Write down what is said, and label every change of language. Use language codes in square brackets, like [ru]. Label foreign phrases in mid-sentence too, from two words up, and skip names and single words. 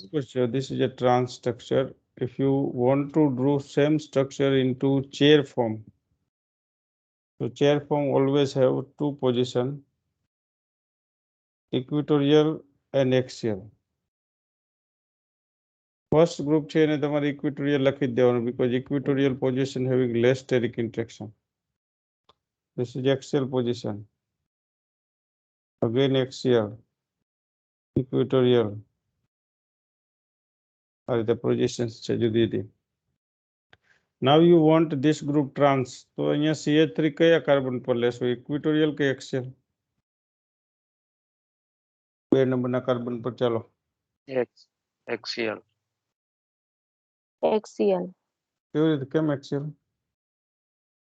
[en] So this is a trans structure. If you want to draw same structure into chair form, so chair form always have two position, equatorial and axial. First group [gu] છે એને તમારે equatorial લખી જ દેવાનું, [en] because equatorial position having less steric interaction. This is axial position. Again axial, equatorial. Are the positions [gu] છે જુદી જુદી. [en] Now you want this group trans. [gu] તો અહીંયા CH3 કયા કાર્બન પર લેશો, [en] equatorial કે axial? [gu] 2 નંબરના કાર્બન પર ચાલો. [en] Axial. Axial. [gu] કેવી રીતે, કેમ axial? અગાઉ આપણે